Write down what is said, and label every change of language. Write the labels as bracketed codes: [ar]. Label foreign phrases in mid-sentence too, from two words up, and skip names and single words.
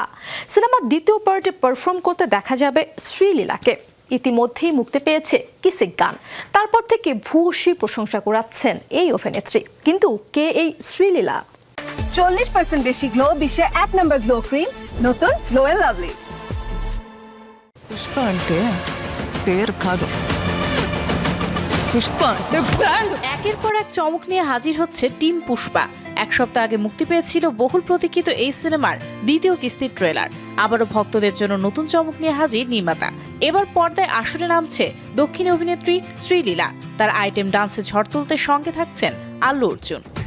[bn] সিনেমার দ্বিতীয় পার্টে পারফর্ম করতে দেখা যাবে শ্রীলীলাকে। ইতিমধ্যেই মুক্তি পেয়েছে কিসিক গান। তারপর থেকে ভূয়সী প্রশংসা কুড়াচ্ছেন এই অভিনেত্রী। কিন্তু কে এই শ্রীলীলা? 40% বেশি গ্লো, বিশ্বে 1 নম্বর গ্লো ক্রিম, নতুন গ্লো এন্ড লাভলি। [te] పుష్ప అంటే పేరు కాదు, పుష్ప అంటే బ్రాండ్। [bn] একের পর এক চমক নিয়ে হাজির হচ্ছে টিম পুষ্পা। এক সপ্তাহ আগে মুক্তি পেয়েছিল বহুল প্রতীক্ষিত এই সিনেমার দ্বিতীয় কিস্তির ট্রেলার। আবারও ভক্তদের জন্য নতুন চমক নিয়ে হাজির নির্মাতা। এবার পর্দায় আসরে নামছে দক্ষিণী অভিনেত্রী শ্রীলীলা। তার আইটেম ডান্সে ঝড় তুলতে সঙ্গে থাকছেন আল্লু অর্জুন।